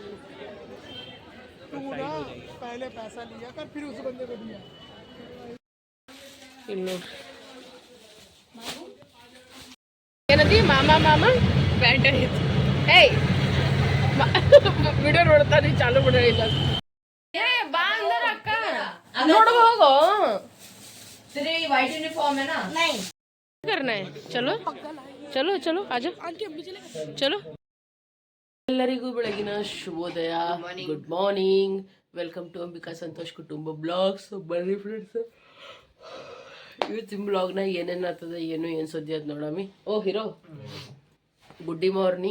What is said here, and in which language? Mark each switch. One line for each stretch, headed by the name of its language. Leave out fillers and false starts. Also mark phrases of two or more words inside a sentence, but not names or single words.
Kannada: ಇಲ್ಲಿ ನೋಡ್ರಿ ಏನಂದಿ ಮಾಮ ಮಾಮ ಪ್ಯಾಂಟ್ ಐತಿ. ಏಯ್ ವಿಡಿಯೋ ನೋಡ್ತಾನೆ ಚಾಲು ಬಿಡ ಇಲ್ಲ. ಏ ಬಾ ಅಂದರ ಅಕ್ಕ ನೋಡುವ ಹೋಗೋ.
Hindi: तेरे वाइट यूनिफॉर्म है ना? नहीं करना है. चलो चलो चलो आजा चलो.
Kannada: ಎಲ್ಲರಿಗೂ ಬೆಳಗಿನ ಶುಭೋದಯ.
English: Good morning. Welcome to Ambika Santosh Kutumba vlogs.
Kannada: ಬರ್ರಿ ಫ್ರೆಂಡ್ಸ್, ಇವತ್ತಿನ ಬ್ಲಾಗ್ನಾಗ ಏನೇನು ಆಗ್ತದೆ ಏನು ಸುದ್ದಿ ಅದು ನೋಡಮಿ.
English: O hero good morning.